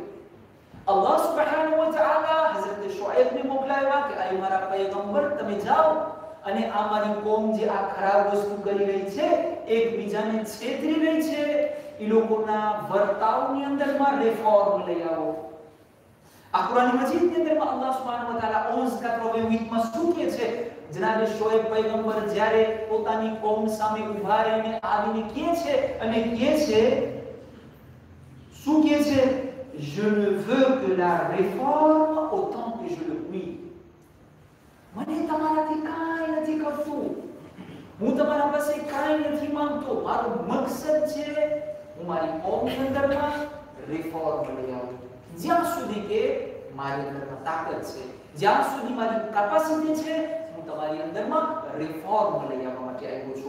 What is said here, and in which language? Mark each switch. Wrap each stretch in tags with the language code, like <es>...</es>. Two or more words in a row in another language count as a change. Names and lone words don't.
<ar>الله سبحانه وتعالى</ar> <gu>હઝરત શુઆઇબને મોકલાવ્યા કે આ મારા પૈગંબર, તમે જાઓ અને આ મારી કોમ જે આ ખરાબ વસ્તુ કરી રહી છે, એકબીજાને છેતરી રહી છે, એ લોકોના વર્તાવની અંદરમાં રિફોર્મ લઈ આવો. આ કુરાન મજીદની અંદરમાં</gu> <ar>الله سبحانه وتعالى</ar> <gu>11:88 માં શું કહે છે? જનાબે શોએબ પૈગંબર જ્યારે પોતાની કોમ સામે ઊભા રહીને આવીને કહે છે, અને કહે છે, શું કહે છે?</gu> <fr>Je ne veux que la réforme autant que je le puis.</fr> <gu>મને તમારાથી કાંઈ નથી કરતું, હું તમારા પાસે કાંઈ નથી માંગતો, મારો મકસદ છે હું મારી કોમની અંદરમાં રિફોર્મ લઈ આવું. જ્યાં સુધી કે મારી અંદરમાં તાકાત છે, જ્યાં સુધી મારી કેપેસિટી છે, હું તમારી અંદરમાં રિફોર્મ લઈ આવવા માટે આવ્યો છું.</gu>